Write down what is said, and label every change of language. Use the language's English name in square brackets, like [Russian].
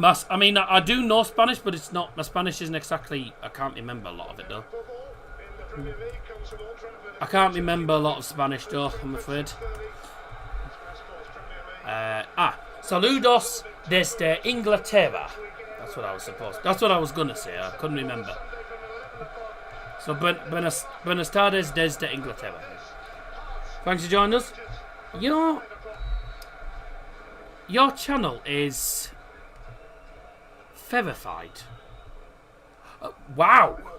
[English] I mean, I do know Spanish, but it's not. My Spanish isn't exactly. I can't remember a lot of it though. I can't remember a lot of Spanish though, I'm afraid. [Spanish] Saludos desde Inglaterra. [English] That's what I was gonna say. I couldn't remember. [Spanish] So buenas tardes desde Inglaterra. [English] Thanks for joining us. Your channel is verified. Wow.